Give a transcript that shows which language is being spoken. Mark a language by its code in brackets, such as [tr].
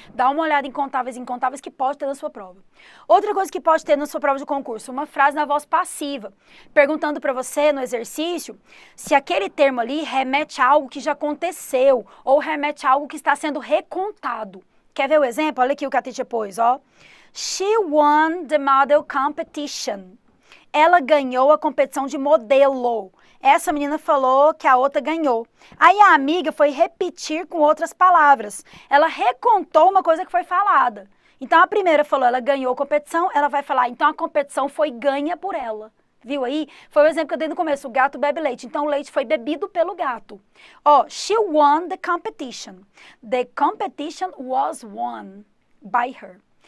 [pt] Dá uma olhada em contáveis e incontáveis que pode ter na sua prova. Outra coisa que pode ter na sua prova de concurso, uma frase na voz passiva, perguntando para você no exercício se aquele termo ali remete a algo que já aconteceu ou remete a algo que está sendo recontado. Quer ver o exemplo? Olha aqui o que a teacher pôs, ó. [en] She won the model competition. [pt] Ela ganhou a competição de modelo. Essa menina falou que a outra ganhou. Aí a amiga foi repetir com outras palavras. Ela recontou uma coisa que foi falada. Então a primeira falou, ela ganhou a competição, ela vai falar, então a competição foi ganha por ela. Viu aí? Foi o exemplo que eu dei no começo, o gato bebe leite. Então o leite foi bebido pelo gato. [en] Ó, she won the competition. The competition was won by her.